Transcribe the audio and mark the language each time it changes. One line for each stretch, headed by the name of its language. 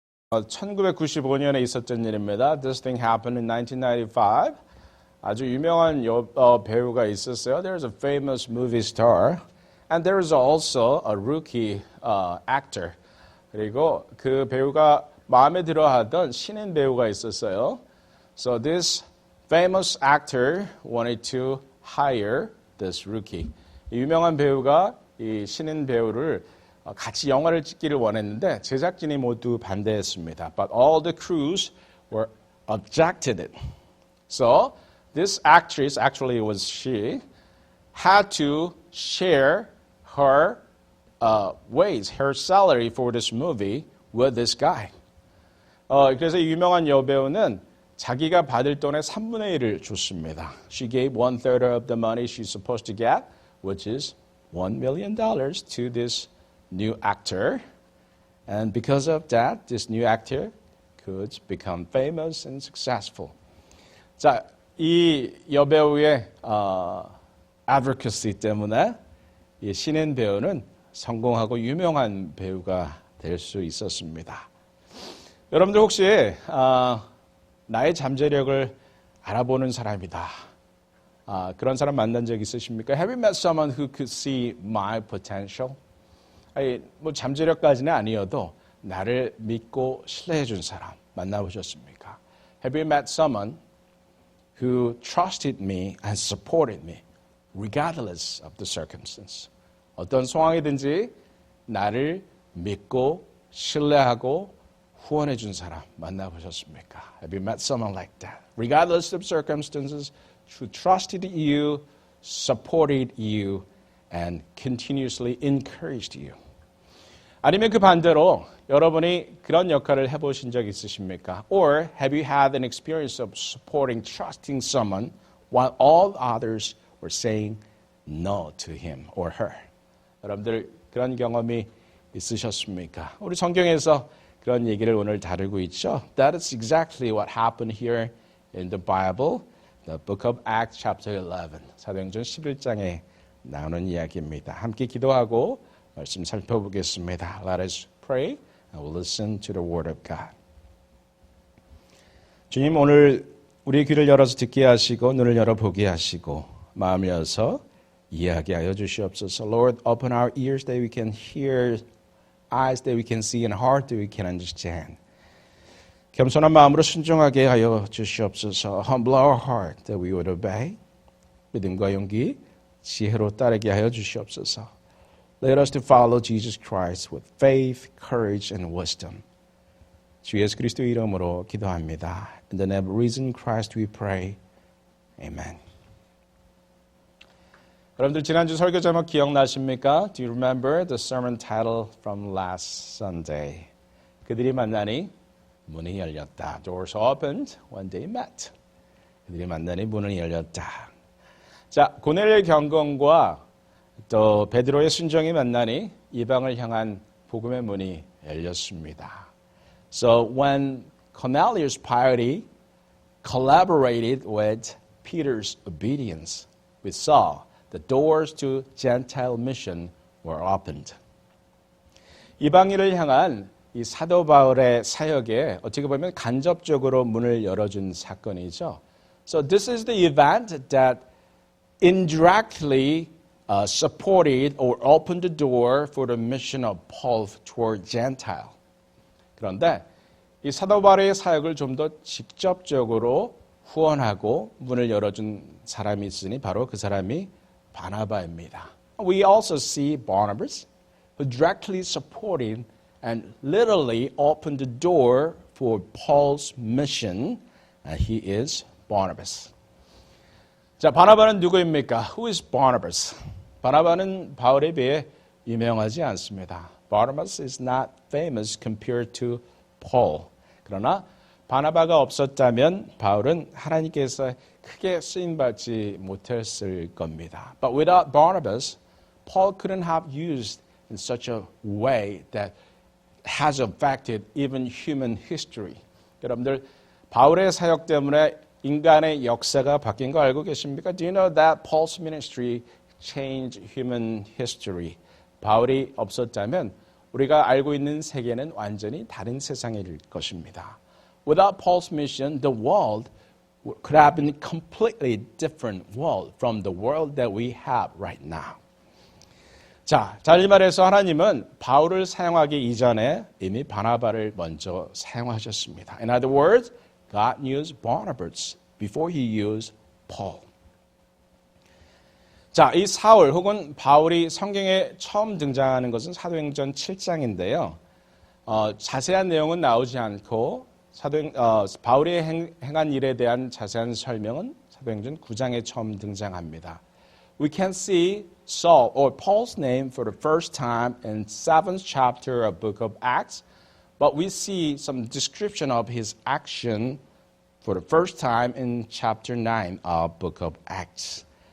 Korean: 어, 1995년에 있었던 일입니다.
English: This thing happened in 1995.
Korean: 아주 유명한 배우가 있었어요.
English: There's a famous movie star, and there is also a rookie actor.
Korean: 그리고 그 배우가 마음에 들어하던 신인 배우가 있었어요.
English: So this famous actor wanted to hire this rookie.
Korean: 이 유명한 배우가 이 신인 배우를 같이 영화를 찍기를 원했는데 제작진이 모두 반대했습니다.
English: But all the crews were objected it. So this actress, actually it was she, had to share her wage, her salary for this movie with this guy.
Korean: 그래서 이 유명한 여배우는 자기가 받을 돈의 3분의 1을 줬습니다.
English: She gave 1/3 of the money she's supposed to get, which is $1 million to this new actor. And because of that, this new actor could become famous and successful.
Korean: 자, 이 여배우의 advocacy 때문에 이 신인 배우는 성공하고 유명한 배우가 될 수 있었습니다. 여러분들 혹시 나의 잠재력을 알아보는 사람이다. 그런 사람 만난 적 있으십니까?
English: Have you met someone who could see my potential?
Korean: 아니, 뭐 잠재력까지는 아니어도 나를 믿고 신뢰해 준 사람 만나보셨습니까?
English: Have you met someone who trusted me and supported me regardless of the circumstance?
Korean: 어떤 상황이든지 나를 믿고 신뢰하고 후원해 준 사람 만나보셨습니까?
English: Have you met someone like that? Regardless of circumstances, who trusted you, supported you, and continuously encouraged you.
Korean: 아니면 그 반대로 여러분이 그런 역할을 해보신 적 있으십니까?
English: Or have you had an experience of supporting, trusting someone while all others were saying no to him or her?
Korean: 여러분들 그런 경험이 있으셨습니까? 우리 성경에서 그런 얘기를 오늘 다루고 있죠.
English: That is exactly what happened here in the Bible, the book of Acts chapter 11.
Korean: 사도행전 11장에 나오는 이야기입니다. 함께 기도하고 말씀 살펴보겠습니다.
English: Let us pray and we'll listen to the word of God.
Korean: 주님, 오늘 우리 귀를 열어서 듣게 하시고 눈을 열어보게 하시고 마음을 열어서 이야기하여 주시옵소서.
English: Lord, open our ears that we can hear, eyes that we can see, and heart that we can understand.
Korean: 겸손한 마음으로 순종하게 하여 주시옵소서.
English: Humble our heart that we would obey.
Korean: 믿음과 용기, 지혜로 따르게 하여 주시옵소서.
English: Let us to follow Jesus Christ with faith, courage, and wisdom.
Korean: 주 예수 그리스도 이름으로 기도합니다.
English: In the name of risen Christ we pray. Amen.
Korean: 여러분들 지난주 설교 제목 기억나십니까?
English: Do you remember the sermon title from last Sunday?
Korean: 그들이 만나니 문이 열렸다.
English: Doors opened when they met.
Korean: 그들이 만나니 문이 열렸다. 자, 고넬료의 경건과 또 베드로의 순종이 만나니 이방을 향한 복음의 문이 열렸습니다.
English: So when Cornelius' piety collaborated with Peter's obedience, we saw the doors to Gentile mission were opened.
Korean: 이방인을 향한 이 사도 바울의 사역에 어떻게 보면 간접적으로 문을 열어준 사건이죠.
English: So this is the event that indirectly supported or opened the door for the mission of Paul toward Gentile.
Korean: 그런데 이 사도 바울의 사역을 좀 더 직접적으로 후원하고 문을 열어준 사람이 있으니 바로 그 사람이 바나바입니다.
English: We also see Barnabas who directly supported and literally opened the door for Paul's mission. He is Barnabas.
Korean: 자, 바나바는 누구입니까?
English: Who is Barnabas?
Korean: 바나바는 바울에 비해 유명하지 않습니다.
English: Barnabas is not famous compared to Paul.
Korean: 그러나 바나바가 없었다면 바울은 하나님께서 크게 쓰임받지 못했을 겁니다.
English: But without Barnabas, Paul couldn't have used in such a way that has affected even human history.
Korean: 여러분들 바울의 사역 때문에 인간의 역사가 바뀐 거 알고 계십니까?
English: Do you know that Paul's ministry changed human history?
Korean: 바울이 없었다면 우리가 알고 있는 세계는 완전히 다른 세상일 것입니다.
English: Without Paul's mission, the world could have been a completely different world from the world that we have right now.
Korean: 자, 달리 말해서 하나님은 바울을 사용하기 이전에 이미 바나바를 먼저 사용하셨습니다.
English: In other words, God used Barnabas before he used Paul.
Korean: 자, 이 사울 혹은 바울이 성경에 처음 등장하는 것은 사도행전 7장인데요. 자세한 내용은 나오지 않고 바울이 행한 일에 대한 자세한 설명은 사도행전 9장에 처음 등장합니다.
English: We can see Saul or Paul's name for the first time in 7th chapter of book of Acts, but we see some description of his action for the first time in chapter 9 of book of Acts.